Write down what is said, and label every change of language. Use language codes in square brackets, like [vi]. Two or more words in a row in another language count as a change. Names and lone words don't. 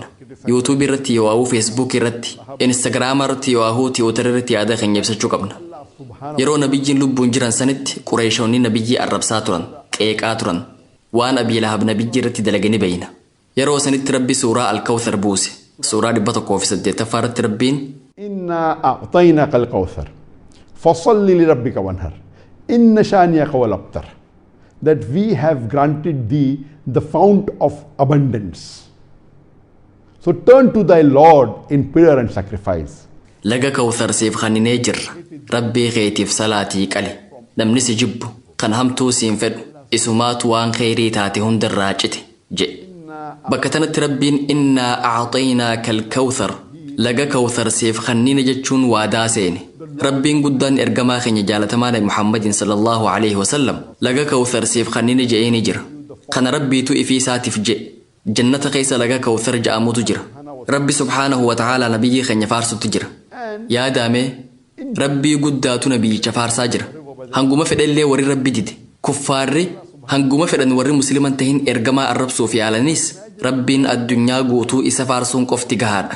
[om] YouTube irratti yoo waa'uu Facebook irratti, Instagram irratti yoo waa'uu Twitter irratti yaada keenya ibsachuu qabna. Yeroo nabiyyiin lubbuun jiran sanitti Qureeshoonni nabiyyii arrabsaa turan, qeeqaa turan. Waan Abii Lahab nabiyyi irratti dalaganii beeyna. Yeroo sanitti Rabbi suuraa Al-Kawthar buuse. Suuraa 108 irratti Rabbiin [ar] إنا أعطيناك الكوثر فصل لربك وانهر إن شانئك هو الأبتر, [en] that we have granted thee the fount of abundance. So turn to thy Lord in prayer and sacrifice. [om] laga Kawthar siif khanninee jirra. Rabbii keetiif salaatii qali. Namni si jibbu kan hamtuu siin fedhu isumaatu waan kheyrii taate hundarraa cite jedhe. Bakka tanatti Rabbiin [ar] إنا أعطيناك الكوثر, [om] laga Kawthar siif khannina jechuun waadaa seene. Rabbiin guddaan ergamaa keenya jaalatamaa Nabi Muhammadin [ar] صلى الله عليه وسلم [om] laga Kawthar siif khannina je'eeni jira. Kana Rabbiitu ifii isaatiif jedhe. Jannata keessa laga Kawthar ja'amutu jira. Rabbi [ar] سبحانه وتعالى [om] nabiyyi keenya faarsutti jira. Yaadame Rabbii guddaatu nabiyyicha faarsaa jira. Hanguma fedhallee warri Rabbi dide kuffaarri hanguma fedhan warri musliman tahin ergamaa arrabsuuf yaalanis Rabbiin addunyaa guutuu isa faarsuun qofti gahaadha.